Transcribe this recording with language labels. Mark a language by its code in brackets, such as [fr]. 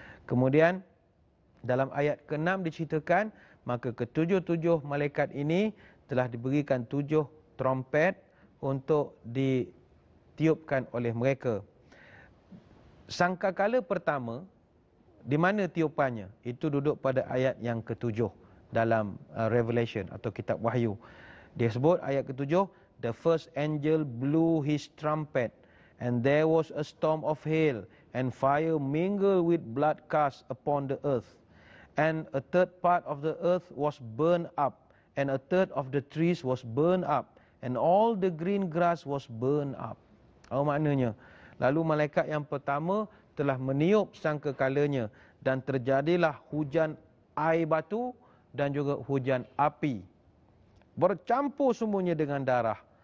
[ms] Kemudian dalam ayat ke-6 diceritakan, maka ke-7 malaikat ini telah diberikan 7 trompet untuk ditiupkan oleh mereka. Sangkakala pertama, di mana tiupannya? Itu duduk pada ayat yang ke-7 dalam Revelation atau kitab Wahyu. Dia sebut ayat ke-7, [en] the first angel blew his trumpet, and there was a storm of hail, and fire mingled with blood cast upon the earth. And a third part of the earth was burned up, and a third of the trees was burned up, and all the green grass was burned up. [ms] Apa maknanya? Lalu malaikat yang pertama telah meniup sangkakalanya, dan terjadilah hujan air batu dan juga hujan api. Bercampur semuanya dengan darah.